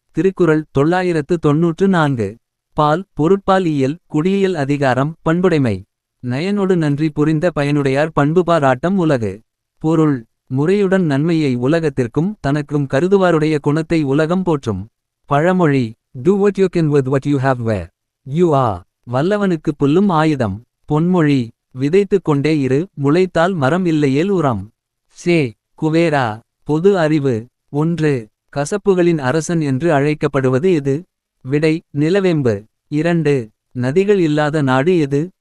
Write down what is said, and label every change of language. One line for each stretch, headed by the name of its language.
Tamil: திருக்குறள் 994. பால் பொருட்பால் இயல் குடியியல் அதிகாரம் பண்புடைமை. நயனொடு நன்றி புரிந்த பயனுடையார் பண்புபாராட்டம் உலகு. பொருள் முறையுடன் நன்மையை உலகத்திற்கும் தனக்கும் கருதுவாருடைய குணத்தை உலகம் போற்றும்.
English: பழமொழி do what you can with what you have where you are.
Tamil: வல்லவனுக்கு புல்லும் ஆயுதம். பொன்மொழி விதைத்து கொண்டே இரு முளைத்தால் மரம் இல்லையேல் உரம். சே குவேரா. பொது அறிவு. 1. கசப்புகளின் அரசன் என்று அழைக்கப்படுவது எது? விடை நிலவேம்பு. 2. நதிகள் இல்லாத நாடு எது?